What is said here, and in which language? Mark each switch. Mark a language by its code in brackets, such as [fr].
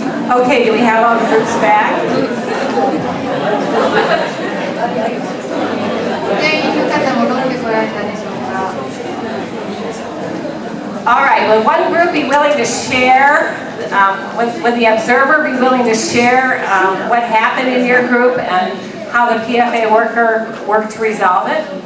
[en] Okay, do we have all the groups back? [ja] 全員の方戻ってこられたでしょうか。 [en] All right, will one group be willing to share, would the observer be willing to share what happened in your group and how the PFA worker worked to resolve it?